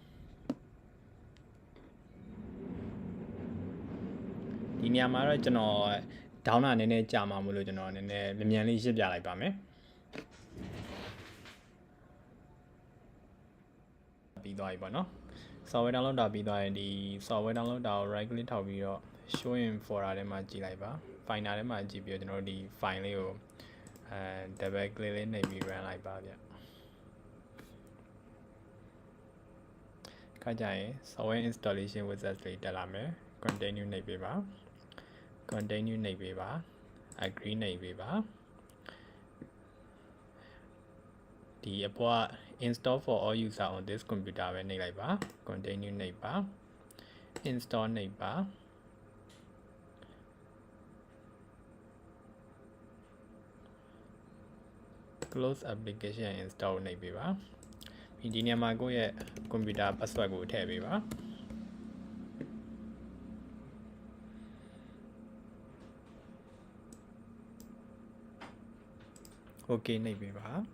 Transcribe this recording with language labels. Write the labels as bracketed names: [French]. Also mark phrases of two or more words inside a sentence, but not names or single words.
[Burmese] ဒီနေရာမှာတော့ကျွန်တော် down တာနည်းနည်းကြာမှာမလို့ကျွန်တော်နည်းနည်းမြန်လေးရှင်းပြလိုက်ပါမယ်ပြီးသွားပြီပေါ့နော် [English] software download [Burmese] တာပြီးသွားရင်ဒီ [English] software download [Burmese] တာကို [English] right click [Burmese] ထောက်ပြီးတော့ [English] show in folder [Burmese] ထဲမှာကြည့်လိုက်ပါ finder ထဲမှာကြည့်ပြီးတော့ကျွန်တော်တို့ဒီ file လေးကို [English] double click [Burmese] လေးနှိပ်ပြီး run လိုက်ပါဗျ ခါကြရင် [English] software installation wizard [Burmese] လေးတက်လာမယ် continue နှိပ်ပေးပါ continue နှိပ်ပေးပါ agree နှိပ်ပေးပါဒီအပေါ်က [English] install for all user on this computer [Burmese] ပဲနှိပ်လိုက်ပါ continue နှိပ်ပါ install နှိပ်ပါ [English] close application install [Burmese] နှိပ်ပေးပါဒီနေရာမှာကိုယ့်ရဲ့ [English] computer password [Burmese] ကိုထည့်ပေးပါokay နှိပ်ပေးပါ